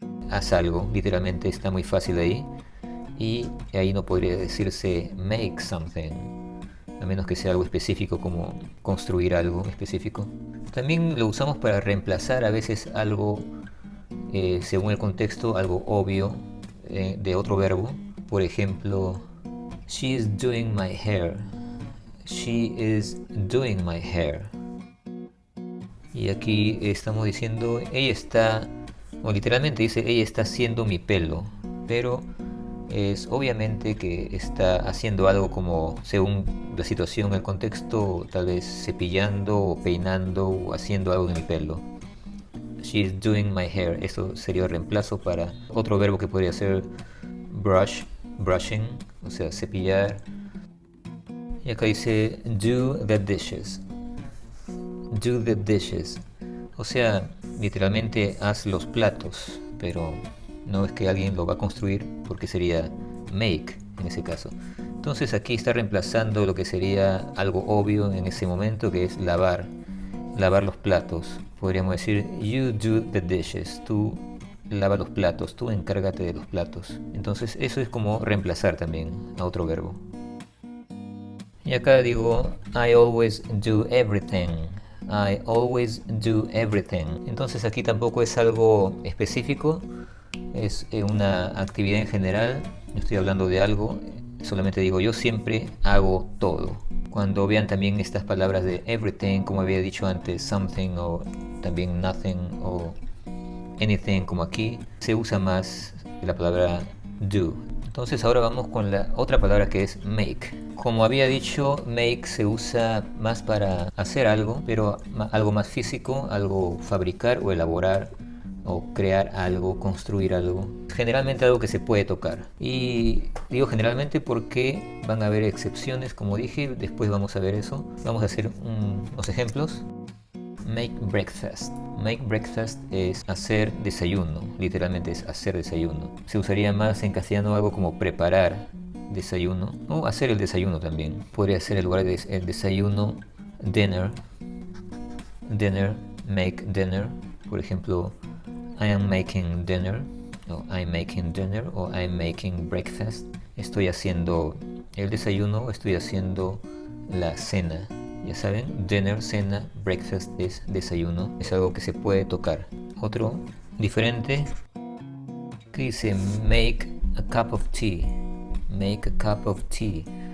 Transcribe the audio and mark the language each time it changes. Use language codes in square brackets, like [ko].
[es] Haz algo, literalmente está muy fácil ahí. Y ahí no podría decirse [en] make something, [es] a menos que sea algo específico como construir algo específico. También lo usamos para reemplazar a veces algo, según el contexto, algo obvio de otro verbo. Por ejemplo, [en] She is doing my hair. She is doing my hair. [es] Y aquí estamos diciendo ella está, o literalmente dice ella está haciendo mi pelo, pero es obviamente que está haciendo algo como, según la situación, el contexto, tal vez cepillando o peinando o haciendo algo de mi pelo. [en] She is doing my hair. [es] Eso sería el reemplazo para otro verbo que podría ser brush, brushing, o sea, cepillar. Y acá dice [en] do the dishes. Do the dishes. [es] O sea, literalmente haz los platos, pero no es que alguien lo va a construir, porque sería make en ese caso. Entonces aquí está reemplazando lo que sería algo obvio en ese momento, que es lavar los platos. Podríamos decir [en] you do the dishes. [es] Tú lava los platos, tú encárgate de los platos. Entonces eso es como reemplazar también a otro verbo. Y acá digo [en] I always do everything. I always do everything. [es] Entonces aquí tampoco es algo específico, es una actividad en general. estoy hablando de algo, solamente digo yo siempre hago todo. Cuando vean también estas palabras de everything, como había dicho antes, something o también nothing o anything como aquí, se usa más la palabra do. Entonces ahora vamos con la otra palabra que es make. Como había dicho, make se usa más para hacer algo, pero algo más físico, algo fabricar o elaborar o crear algo, construir algo. Generalmente algo que se puede tocar. Y digo generalmente porque van a haber excepciones, como dije, después vamos a ver eso. Vamos a hacer unos ejemplos. [en] Make breakfast. Make breakfast [es] es hacer desayuno, literalmente es hacer desayuno. Se usaría más en castellano algo como preparar desayuno o hacer el desayuno también. Podría ser en lugar de el desayuno, dinner. [en] Dinner, make dinner. [es] Por ejemplo, [en] I am making dinner, o I'm making dinner, o I'm making breakfast. [es] Estoy haciendo el desayuno, estoy haciendo la cena. Ya saben, dinner, cena, breakfast es desayuno, es algo que se puede tocar. Otro diferente que dice [en] make a cup of tea, make a cup of tea.